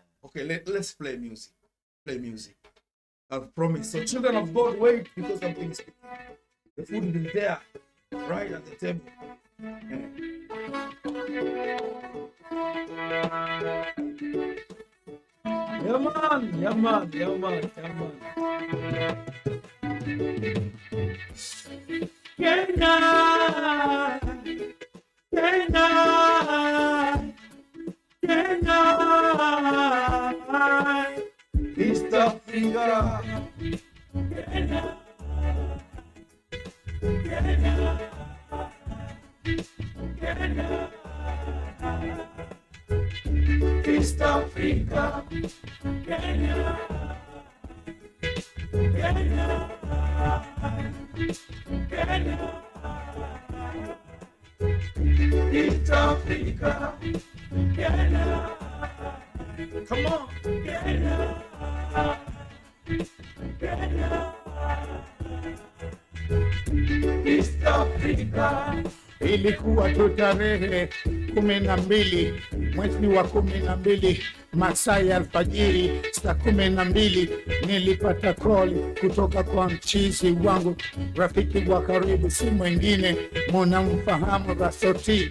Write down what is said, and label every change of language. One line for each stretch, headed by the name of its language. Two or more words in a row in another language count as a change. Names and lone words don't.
English: Okay, let's play music. Play music. I've promised. So children of God, wait, because something is cooking. The food is there, right at the table. Yeah, man. Yeah, man. Yeah, man. Yeah, man. Kenya, Kenya, Kenya, East Africa, Kenya, Kenya, Kenya, East Africa, Kenya, Kenya, Kenya, East Africa, Kenya. Come on, Kenya, Kenya, East Africa.
Swahili: Ilikuwa tu tarehe 12 mwezi wa 12 masaa ya alfajiri saa 12 nilipata call kutoka kwa mchizi wangu, rafiki wa karibu, si mwingine mnamfahamu Rasoti.